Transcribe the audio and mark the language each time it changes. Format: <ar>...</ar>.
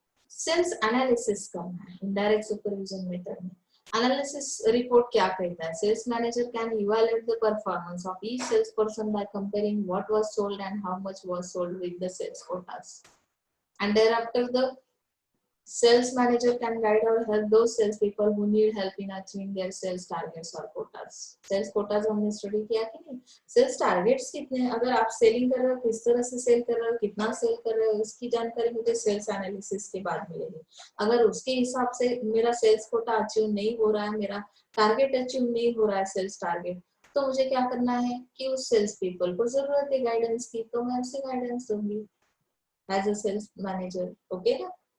<hi>Sales analysis करना है indirect supervision method में। एनालिसिस रिपोर्ट क्या कहता है,</hi> <en>Sales manager can evaluate the performance of each sales person by comparing what was sold and how much was sold with the sales quotas, and thereafter the Sales manager can guide or help those sales people who need help in achieving their sales targets or quotas.</en> <hi>Sales quotas हमने study किया कि नहीं? Sales targets कितने हैं, अगर आप selling कर रहे हो किस तरह से सेल कर रहे हो, कितना सेल कर रहे हो, उसकी जानकारी मुझे सेल्स एनालिसिस के बाद मिलेगी। अगर उसके हिसाब से मेरा सेल्स कोटा अचीव नहीं हो रहा है, मेरा टारगेट अचीव नहीं हो रहा है सेल्स टारगेट, तो मुझे क्या करना है कि उस सेल्स पीपल को जरूरत है गाइडेंस की, तो मैं उसे गाइडेंस दूंगी</hi> <en>As a sales manager.</en> <hi>Okay ना?</hi>